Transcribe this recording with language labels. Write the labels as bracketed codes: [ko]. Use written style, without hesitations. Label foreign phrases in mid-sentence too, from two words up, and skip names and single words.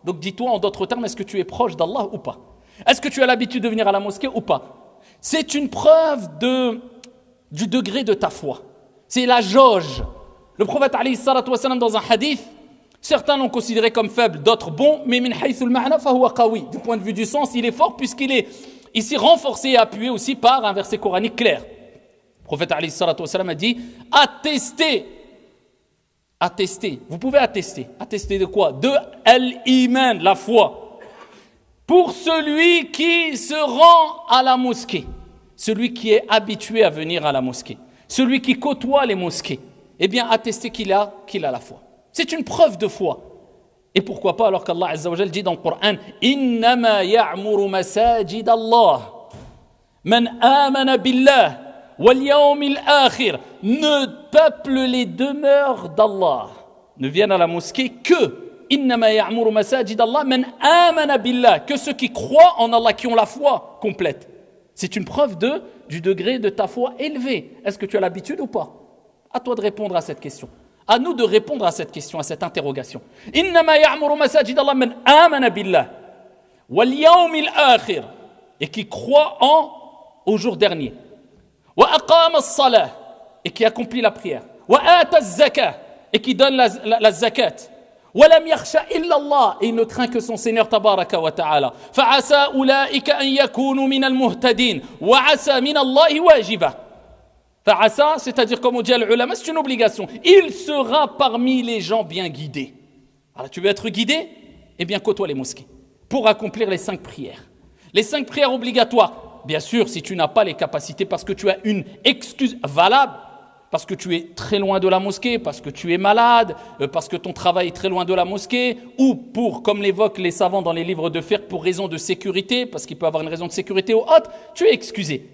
[fr] Donc dis-toi en d'autres termes, est-ce que tu es proche d'Allah ou pas? Est-ce que tu as l'habitude de venir à la mosquée ou pas? C'est une preuve du degré de ta foi. C'est la jauge. Le prophète [ar] عليه الصلاة والسلام, [fr] dans un hadith, certains l'ont considéré comme faible, d'autres bons, mais [ar] من حيث المعنى فهو قوي. [fr] Du point de vue du sens, il est fort puisqu'il est ici renforcé et appuyé aussi par un verset coranique clair. Le prophète [ar] عليه الصلاة والسلام [fr] a dit attestez. Vous pouvez attester. Attester de quoi? De al-iman, la foi. pour celui qui se rend à la mosquée, celui qui est habitué à venir à la mosquée, celui qui côtoie les mosquées, eh bien, attester qu'il a la foi. C'est une preuve de foi. Et pourquoi pas alors qu'Allah [ar] عز وجل [fr] dit dans le Coran « [ar] إنما يعمر مساجد الله من آمن بالله واليوم الآخر [fr] » Ne peuple les demeures d'Allah, ne viennent à la mosquée que [ar] إنما يعمر مساجد الله من آمن بالله, [fr] que ceux qui croient en Allah, qui ont la foi complète. C'est une preuve du degré de ta foi élevé. Est-ce que tu as l'habitude ou pas? À toi de répondre à cette question. À nous de répondre à cette question, à cette interrogation. [ar] إنما يعمر مساجد الله من آمن بالله واليوم الآخر, [fr] et qui croit au jour dernier. [ar] وأقام الصلاة, [fr] et qui accomplit la prière. [ar] وآتى الزكاة, [fr] et qui donne la zakat. [ar] ولم يخشى إلا الله, [fr] et il ne craint que son Seigneur [ar] تبارك وتعالى. فعسى أولئك أن يكونوا من المهتدين وعسى من الله واجبة. فعسى, [fr] c'est-à-dire comme on dit à l'ulama, c'est une obligation. Il sera parmi les gens bien guidés. Alors tu veux être guidé? Eh bien côtoie les mosquées pour accomplir les 5 prières. Les 5 prières obligatoires. Bien sûr, si tu n'as pas les capacités parce que tu as une excuse valable, parce que tu es très loin de la mosquée, parce que tu es malade, parce que ton travail est très loin de la mosquée, ou pour, comme l'évoquent les savants dans les livres de fiqh, pour raison de sécurité, parce qu'il peut avoir une raison de sécurité ou autre, tu es excusé.